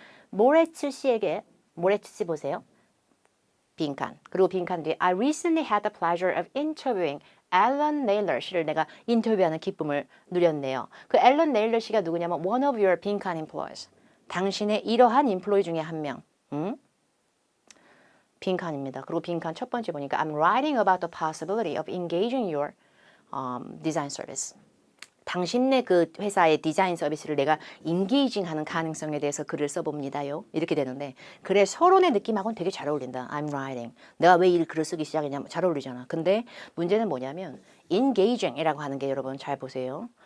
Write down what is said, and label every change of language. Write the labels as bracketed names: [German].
[Korean] 모레츠 씨에게 모레츠 씨 보세요. 빈칸. [English] 그리고 빈칸 뒤에 I recently had the pleasure of interviewing [Korean] 앨런 네일러 씨를 내가 인터뷰하는 기쁨을 누렸네요. 그 앨런 네일러 씨가 누구냐면 [English] one of your [Korean] 빈칸 employees. 당신의 이러한 인플로이 중에 한 명. 빈칸입니다. 그리고 빈칸 첫 번째 보니까 [English] I'm writing about the possibility of engaging your design service. [Korean] 당신네 그 회사의 디자인 서비스를 내가 인게이징하는 가능성에 대해서 글을 써봅니다요. 이렇게 되는데 그래 서론의 느낌하고는 되게 잘 어울린다. [English] I'm writing. [Korean] 내가 왜 이 글을 쓰기 시작했냐면 잘 어울리잖아. 근데 문제는 뭐냐면 engaging이라고 하는 게 여러분 잘 보세요.